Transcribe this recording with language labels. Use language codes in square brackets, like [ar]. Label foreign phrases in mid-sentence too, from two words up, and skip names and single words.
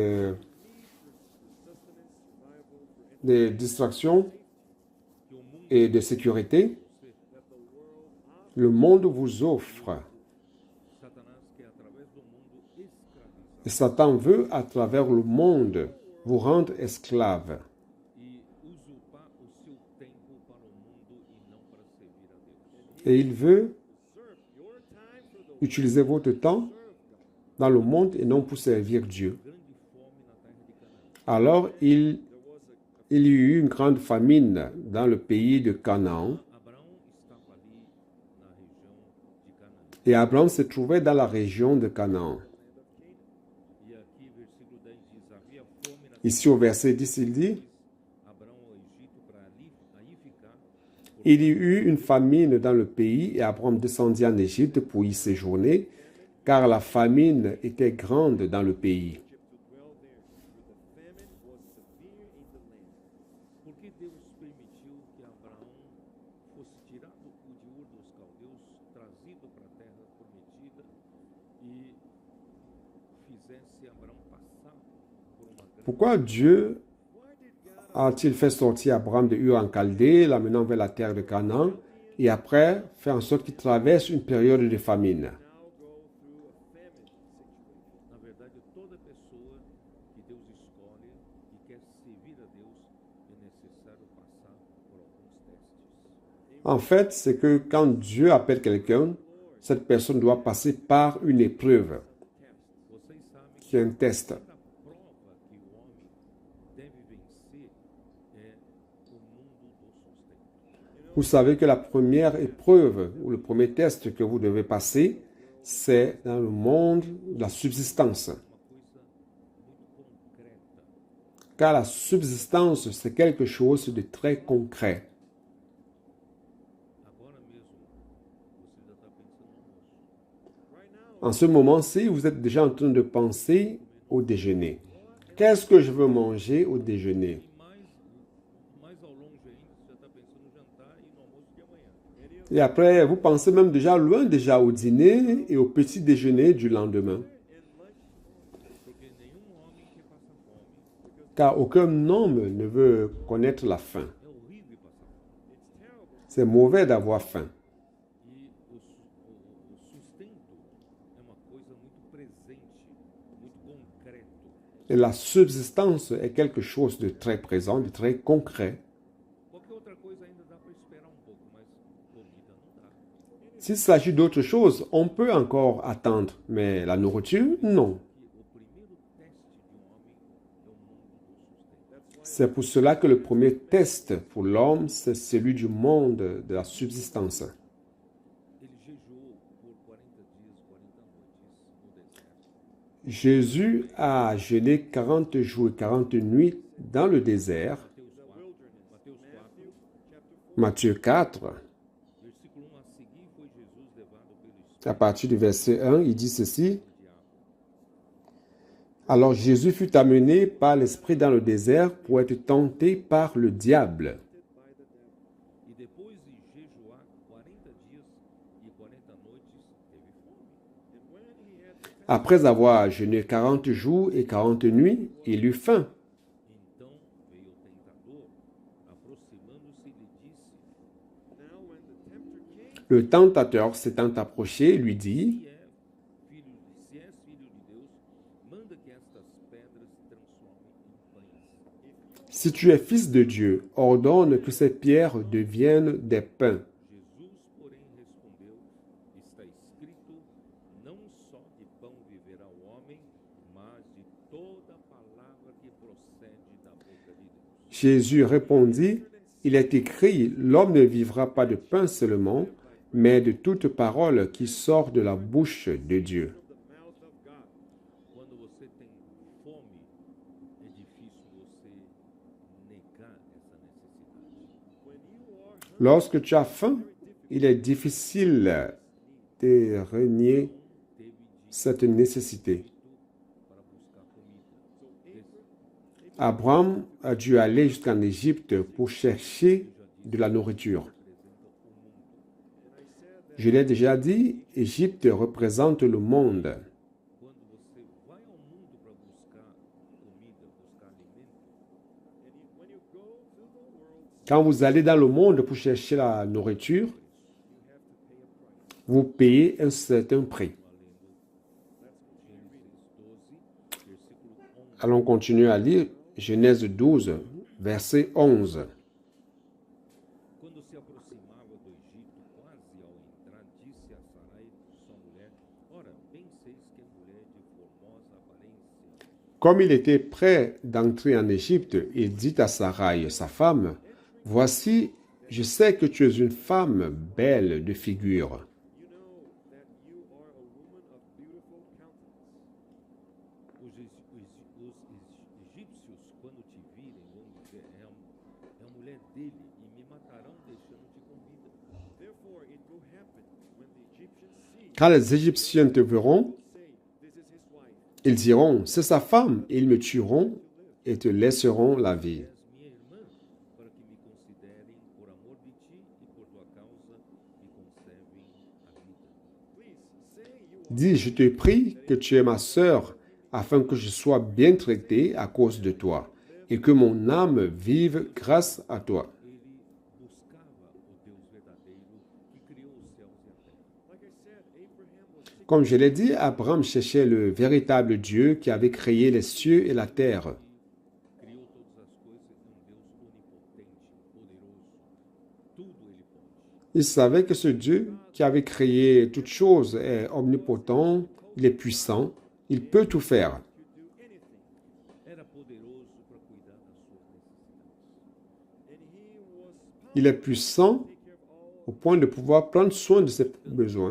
[fr] de distraction [pt] que o mundo [fr] et de sécurité, le monde vous offre. [pt] Satanás quer através do mundo escravizar [fr] Et Satan veut, à travers le monde, vous rendre esclave [pt] e usurpar o seu tempo para o mundo e não para servir a Deus. [fr] et il veut [en] Serve your time for the [fr] utiliser votre temps dans le monde et non pour servir Dieu. [pt] Grande fome na terra de Canaã. [fr] Alors il y eut une grande famine dans le pays de Canaan [pt] Abraão estava ali na região de Canaã. [fr] et Abraham se trouvait dans la région de Canaan. [pt] E aqui, versículo 10 diz: havia fome na terra. [fr] Ici au verset 10, il dit, [pt] Abraão ao Egito para aí ficar. [fr] il y eut une famine dans le pays et Abraham descendit en Égypte pour y séjourner. car la famine était grande dans le pays. [pt] Por que Deus permitiu que Abraão fosse tirado de Ur dos Caldeus, trazido para a terra prometida e fizesse Abraão passar por uma grande... [fr] Pourquoi Dieu a-t-il fait sortir Abraham de Ur en Chaldée, l'amenant vers la terre de Canaan, et après faire en sorte qu'il traverse une période de famine? [pt] Na verdade, toda pessoa que Deus escolhe e quer servir a Deus é necessário passar por alguns testes. [fr] En fait, c'est que quand Dieu appelle quelqu'un, cette personne doit passer par une épreuve, [pt] Vocês sabem [fr] qui est un test. [pt] que a prova que o homem deve vencer é o mundo do sustento. [fr] Vous savez que la première épreuve ou le premier test que vous devez passer, c'est dans le monde de la subsistance. Uma coisa muito concreta. Car la subsistance, c'est quelque chose de très concret. [pt] Agora mesmo, você já está pensando no almoço. [fr] En ce moment-ci, vous êtes déjà en train de penser au déjeuner. Qu'est-ce que je veux manger au déjeuner? [pt] E mais ao longe ainda, você já está pensando no jantar e no almoço de amanhã. [fr] Et après, vous pensez même déjà loin déjà au dîner et au petit déjeuner du lendemain. [pt] Porque nenhum homem quer passar fome. [fr] Car aucun homme ne veut connaître la faim. [pt] É horrível passar fome. [fr] C'est mauvais d'avoir faim. [pt] E o sustento é uma coisa muito presente, muito concreto. [fr] Et la subsistance est quelque chose de très présent, de très concret. [pt] Qualquer outra coisa ainda dá para esperar um pouco, mas comida não dá. [fr] S'il s'agit d'autre chose, on peut encore attendre. Mais la nourriture, non. [pt] Que o primeiro teste de um homem é o mundo do sustento. [fr] C'est pour cela que le premier test pour l'homme, c'est celui du monde de la subsistance. [pt] Ele jejuou por 40 dias, 40 noites no deserto. [fr] Jésus a jeûné 40 jours et 40 nuits dans le désert. [pt] Mateus 4, [fr] Matthieu 4, [pt] versículo 1 a seguir, foi Jesus levado pelo Espírito [fr] à partir du verset 1, il dit ceci. [pt] ao diabo. [fr] Alors Jésus fut amené par l'Esprit dans le désert pour être tenté par le diable. [pt] E depois de jejuar 40 dias e 40 noites, teve fome. [fr] Après avoir jeûné 40 jours et 40 nuits, il eut faim. [pt] Então veio o tentador, aproximando-se e lhe disse: [en] Now when the tempter came, [fr] Le tentateur s'étant approché, lui dit, [pt] se és filho de Deus, manda que estas pedras se transformem em pães. [fr] Si tu es fils de Dieu, ordonne que ces pierres deviennent des pains. [pt] Jesus, porém, respondeu: está escrito, não só de pão viverá o homem, mas de toda palavra que procede da boca de Deus. [fr] Jésus répondit, il est écrit, l'homme ne vivra pas de pain seulement, mais de toute parole qui sort de la bouche de Dieu. [en] the mouth of God. [pt] Quando você tem fome, é difícil você negar essa necessidade. [en] When you are hungry, [fr] Lorsque tu as faim, il est difficile de renier [pt] Teve de [fr] cette nécessité. [pt] para buscar comida. [fr] Abraham a dû aller jusqu'en Égypte pour chercher de la nourriture. Je l'ai déjà dit, Égypte représente le monde. [pt] Quando você vai ao mundo para buscar comida, buscar alimento, [en] when you go to the world, [fr] Quand vous allez dans le monde pour chercher la nourriture, vous payez un certain prix. [pt] Gênesis 12, versículo 11. [fr] Allons continuer à lire Genèse 12, verset 11. [pt] Quando se aproximava do Egito, quase ao entrar, disse a Sarai, sua mulher: Ora, bem seis que é mulher de formosa aparência. [fr] Comme il était prêt d'entrer en Égypte, il dit à Sarai, sa femme, « Voici, je sais que tu es une femme belle de figure. [en] you know that you are a woman of beautiful countenance. [pt] Os egípcios, quando te virem, vão dizer: é a mulher dele, e me matarão deixando-te com vida. [en] Therefore, it will happen when the Egyptians see, [fr] Quand les Égyptiens te verront, [en] say, this is his wife. [fr] ils diront, c'est sa femme, et ils me tueront et te laisseront la vie. [pt] És minha irmã, para que me considerem por amor de ti e por tua causa me conservem a vida. [en] Please say you [fr] Dis, je te prie que tu es ma sœur, afin que je sois bien traité à cause de toi, et que mon âme vive grâce à toi. [pt] Ele buscava o Deus verdadeiro que criou os céus e a terra. [en] like I said, Abraham was seeking [fr] Comme je l'ai dit, Abraham cherchait le véritable Dieu qui avait créé les cieux et la terre. [pt] Criou todas as coisas, um Deus onipotente, poderoso. Tudo ele pode. [fr] Il savait que ce Dieu qui avait créé toutes choses est omnipotent, il est puissant, il peut tout faire. [en] to do anything. [pt] Era poderoso para cuidar das suas necessidades. [en] And he was [fr] Il est puissant [en] take care of all [fr] au point de pouvoir prendre soin de ses besoins.